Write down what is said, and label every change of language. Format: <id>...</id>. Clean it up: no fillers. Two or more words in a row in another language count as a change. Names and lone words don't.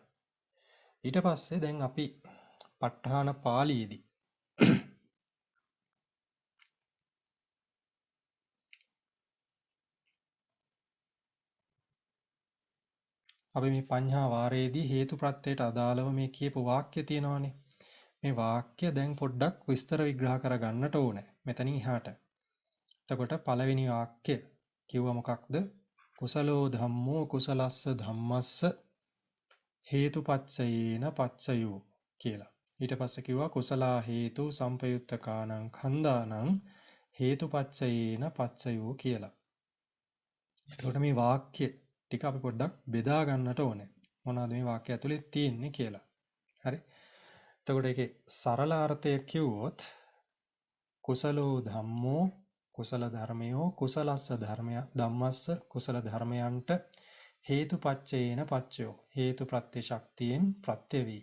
<si>ඊට පස්සේ දැන් අපි ප ဋ ාණ පාළියේදී අපි මේ පඤ්හා වාරයේදී හේතු ප්‍රත්‍යයට අදාළව මේ කියපු වාක්‍ය තියෙනවානේ. මේ වාක්‍ය දැන් පොඩ්ඩක් විස්තර විග්‍රහ කරගන්නට ඕනේ. මෙතනින් එහාට. එතකොට පළවෙනි වාක්‍ය කිව්ව මොකක්ද?</si> <pi>කුසලෝ ධම්මෝ කුසලස්ස ධම්මස්ස හේතුපච්චයේන පච්චයෝ කියලා.</pi> <si>ඊට පස්සේ කිව්වා</si> <pi>කුසලා හේතු සම්පයුත්තකානං කන්දානං හේතුපච්චයේන පච්චයෝ කියලා.</pi> <si>එතකොට මේ වාක්‍ය ටික අපි පොඩ්ඩක් බෙදා ගන්නට ඕනේ. මොනවද මේ වාක්‍ය ඇතුලේ තියෙන්නේ කියලා. හරි. එතකොට ඒකේ සරල අර්ථය කිව්වොත්</si> <pi>කුසලෝ ධම්මෝ</pi> <si>කුසල ධර්මයෝ</si> <pi>කුසලස්ස ධම්මස්ස</pi> <si>කුසල ධර්මයන්ට</si> <pi>හේතුපච්චේන පච්චයෝ</pi> <si>හේතු ප්‍රත්‍ය ශක්තියෙන් ප්‍රත්‍ය වේ.</si>